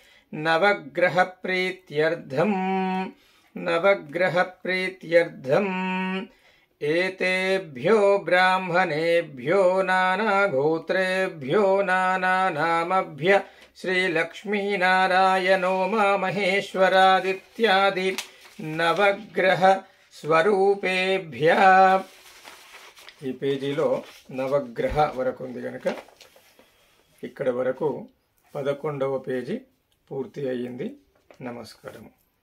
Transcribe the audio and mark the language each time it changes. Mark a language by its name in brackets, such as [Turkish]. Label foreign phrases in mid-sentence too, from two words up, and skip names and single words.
[Sanskrit] नवग्रहप्रीत्यर्थम् एतेभ्यो ब्राह्मणेभ्यो नानागोत्रेभ्यो नानानामभ्य श्रीलक्ष्मीनारायणो मा महेश्वरादित्यादि नवग्रह స్వరూపేభ్యః. [Telugu] ఈ పేజీలో నవగ్రహ వరకు ఉంది కనుక ఇక్కడ వరకు 11వ పేజీ పూర్తి అయ్యింది. నమస్కారం.